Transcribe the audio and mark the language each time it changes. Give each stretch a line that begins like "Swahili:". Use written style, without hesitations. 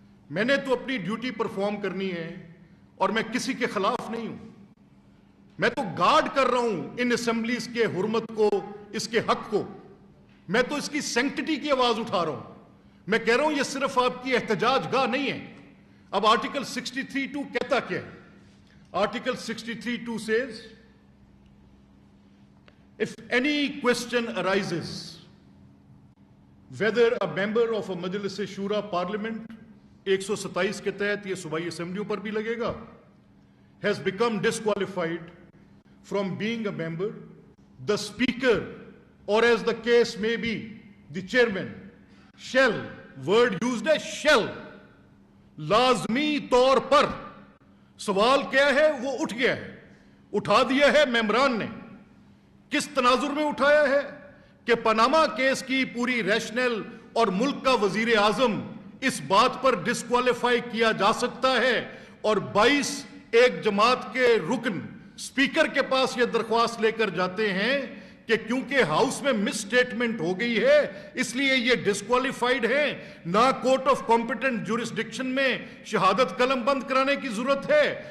Urdu: میں نے تو اپنی ڈیوٹی پرفارم کرنی ہے اور میں کسی کے خلاف نہیں ہوں. میں تو گارڈ کر رہا ہوں ان اسمبلیز کے حرمت کو، اس کے حق کو. میں تو اس کی سینکٹیٹی کی آواز اٹھا رہا ہوں. میں کہہ رہا ہوں یہ صرف آپ کی احتجاج گاہ نہیں ہے. اب آرٹیکل 63(2) کہتا کیا ہے؟ Article 63(2)
English: says if any question arises whether a member of a Majlis Shura Parliament
Urdu: 127 کے تحت یہ صوبائی اسمبلیوں پر بھی لگے گا
English: has become disqualified from being a member, the speaker or as the case may be the chairman shall, word used ہے shall,
Urdu: لازمی طور پر. سوال کیا ہے؟ وہ اٹھ گیا ہے، اٹھا دیا ہے ممبران نے. کس تناظر میں اٹھایا ہے کہ پاناما کیس کی پوری ریشنل اور ملک کا وزیر اعظم اس بات پر ڈسکوالیفائی کیا جا سکتا ہے، اور 22 ایک جماعت کے رکن اسپیکر کے پاس یہ درخواست لے کر جاتے ہیں کہ کیونکہ ہاؤس میں مس سٹیٹمنٹ ہو گئی ہے اس لیے یہ ڈسکوالیفائیڈ ہے، نہ کورٹ آف کمپیٹنٹ جورسڈکشن میں شہادت قلم بند کرانے کی ضرورت ہے.